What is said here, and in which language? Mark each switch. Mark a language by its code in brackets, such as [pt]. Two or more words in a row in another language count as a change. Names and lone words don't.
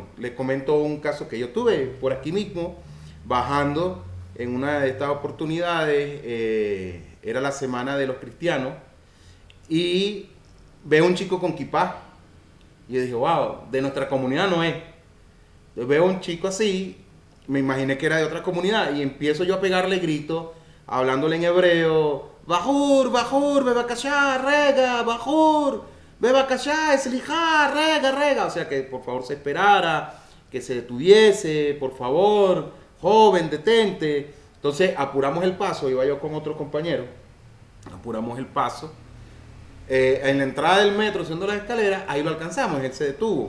[es] Les comento un caso que yo tuve por aquí mismo, bajando en una de estas oportunidades, era la semana de los cristianos, y veo un chico con kipá, y yo dije, wow, de nuestra comunidad no es. Yo veo un chico así, me imaginé que era de otra comunidad, y empiezo yo a pegarle gritos, hablándole en hebreo, [he] בחור, בחור, בבקשה, רגע, בחור, בבקשה, סליחה, רגע, רגע. [es] O sea, que por favor se esperara, que se detuviese, por favor, joven, detente. Entonces apuramos el paso, iba yo con otro compañero, apuramos el paso. En la entrada del metro, haciendo las escaleras, ahí lo alcanzamos, él se detuvo.